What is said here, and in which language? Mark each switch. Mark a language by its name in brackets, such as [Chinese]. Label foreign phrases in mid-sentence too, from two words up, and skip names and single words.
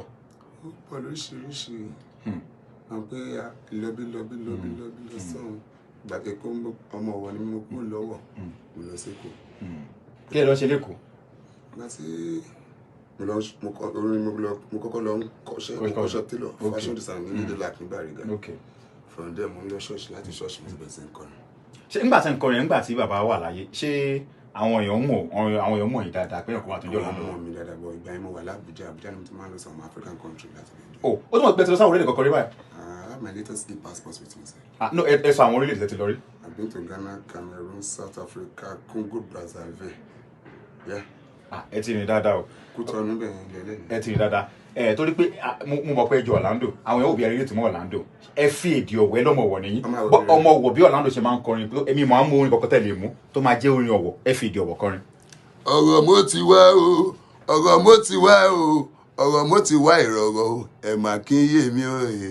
[Yoruba] Ó pọ̀ lóríṣiríṣi àwọn pé lọ́bí lọ́sàn-án gbàgbé kó ọmọ Ọ̀wọ̀ ni mo kú lọ́wọ́ mo lọ sí Èkó. Kí ẹ lọ ṣe lẹ́kọ̀ọ́. Láti mo kọ́kọ́ lọ kọ́ṣẹ́ [English] tailor fashion design [Yoruba] ní ilé láti Bariga. [English] From there [Yoruba] mo ń lọ ṣọ́ọ̀ṣì láti ṣọ́ọ̀ṣì mo ti bẹ̀rẹ̀ sí ń kọrin. Ṣé nígbà tí ń kọrin nígbà tí bàbá wà láyé ṣé àwọn èèyàn mọ̀ yín dáadáa pé ọkọ̀ wà tó ń jọ Orlando. Àwọn ọmọ mi dáadáa bọ̀ ìgbà yẹn mo wà l'Abuja ni mo ti máa ń lọ sí àwọn [English] African country [Yoruba] láti lè dé. Ó tún mọ̀ pé ẹ ti lọ sáwọn orílẹ̀-èdè kọ̀ọ̀kan rí báyìí. [English] I have my latest e-passport with me, sir. No, [Yoruba] ẹ sọ àwọn orílẹ̀-èdè tẹ́ ti lọ rí. [English] I've been to Ghana, Cameroon, South Africa, Congo, Brazzaville. Yeah. [Yoruba] Ẹ ti rìn dáadáa o. Kútọ́nù bẹ́ẹ̀ yẹn lẹ́lẹ́. Ẹ ti rìn dáadáa. Torí pé mo mọ̀ pé ẹ jọ Orlando àwọn èèyàn òbí ẹ relate mọ́ Orlando ẹ fi èdè Ọ̀wọ̀ ẹ lọ́mọ Ọ̀wọ̀ nìyí ọmọ Ọ̀wọ̀ bí Orlando ṣe máa ń kọrin èmi máa ń mú orin kọ̀ọ̀kan tẹ̀lé mú tó máa jẹ́ orin Ọ̀wọ̀ ẹ fi èdè Ọ̀wọ̀ kọrin. Ọ̀rọ̀ mo ti wá o ọ̀rọ̀ mo ti wá o ọ̀rọ̀ mo ti wá ìrọ̀rọ̀ o ẹ̀ mà kí n yé mi o.